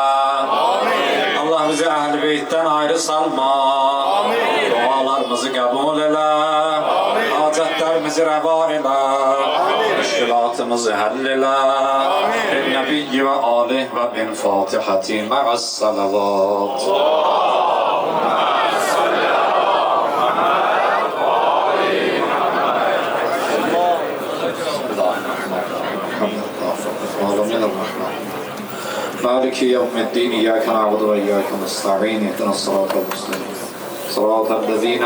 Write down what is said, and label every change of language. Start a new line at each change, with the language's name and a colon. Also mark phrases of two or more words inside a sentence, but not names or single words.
Azerbaijani: Allah bizi Əhl-i Beytdən ayrı salma. Dualarımızı qəbul elə. Hacətlərimizi rəva elə. Müşkilatımızı həll elə.
Arabic: النبي وآله وبالفاتحة مع الصلوات. مالك يوم الدين إياك نعبد وإياك نستعين اهدنا الصراط المستقيم صراط الذين